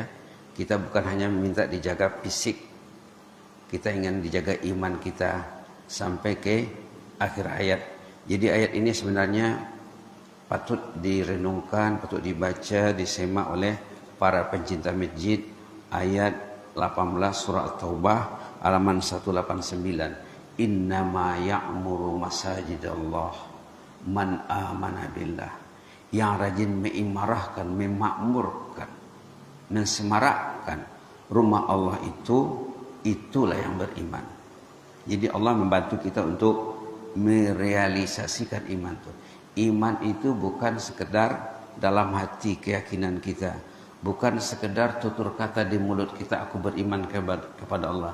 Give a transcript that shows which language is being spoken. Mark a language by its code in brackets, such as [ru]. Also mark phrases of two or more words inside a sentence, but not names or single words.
[ms] Kita bukan hanya meminta dijaga fisik, kita ingin dijaga iman kita sampai ke akhir ayat. Jadi ayat ini sebenarnya patut direnungkan, patut dibaca, disemak oleh para pencinta masjid. Ayat 18 surah At-Taubah halaman 189. [ar] إنما يعمر مساجد الله من آمن بالله. [ms] Yang rajin mengimarahkan, memakmurkan, mensemarakkan rumah Allah itulah yang beriman. Jadi Allah membantu kita untuk merealisasikan iman itu. Iman itu bukan sekedar dalam hati keyakinan kita, bukan sekedar tutur kata di mulut kita, aku beriman kepada Allah.